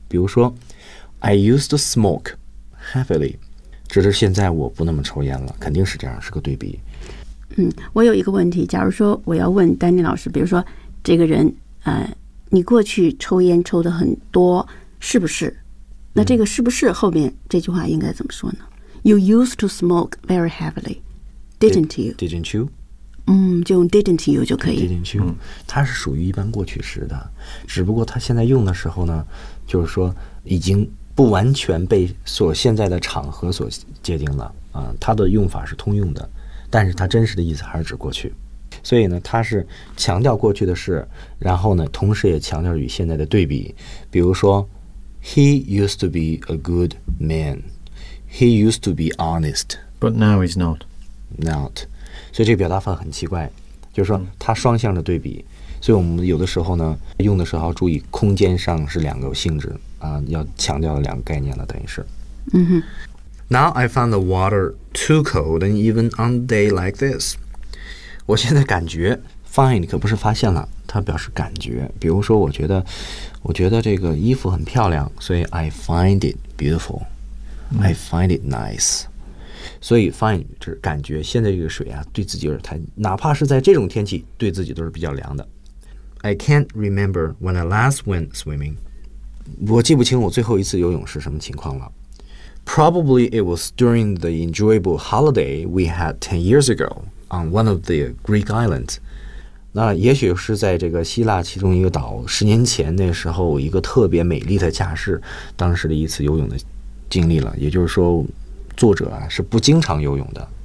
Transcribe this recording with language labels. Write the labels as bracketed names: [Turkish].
[Chinese] 比如说 ， [English] I used to smoke heavily， [Chinese] 指的是现在我不那么抽烟了，肯定是这样，是个对比。我有一个问题，假如说我要问丹尼老师，比如说这个人你过去抽烟抽的很多是不是，那这个是不是后面这句话应该怎么说呢？ [English] You used to smoke very heavily, didn't you? Didn't you? [Chinese] 就用 [English] didn't you [Chinese] 就可以。 [English] Didn't you? [Chinese] 它是属于一般过去时的，只不过它现在用的时候呢，就是说已经不完全被所现在的场合所界定了，它的用法是通用的，但是它真实的意思还是指过去。所以呢，它是强调过去的事，然后呢，同时也强调与现在的对比。 [English] 比如说 ，He used to be a good man. He used to be honest. But now he's not. Not. [Chinese] 所以这个表达法很奇怪，就是说它双向的对比。所以我们有的时候呢，用的时候要注意空间上是两个性质啊，要强调两个概念了，等于是。嗯哼。 [English] Now I found the water too cold, and even on a day like this. [Chinese] 我现在感觉 find 可不是发现了，它表示感觉。比如说，我觉得这个衣服很漂亮，所以 [English] I find it beautiful,、 [Chinese] mm. [English] I find it nice. [Chinese] 所以 find 就是感觉。现在这个水啊，对自己有点太，哪怕是在这种天气，对自己都是比较凉的。 [English] I can't remember when I last went swimming. [Chinese] 我记不清我最后一次游泳是什么情况了。 [English] Probably it was during the enjoyable holiday we had 10 years ago. On one of the Greek islands. [Chinese] 那也许是在这个希腊其中一个岛十年前那时候一个特别美丽的假释当时的一次游泳的经历了。也就是说作者啊是不经常游泳的。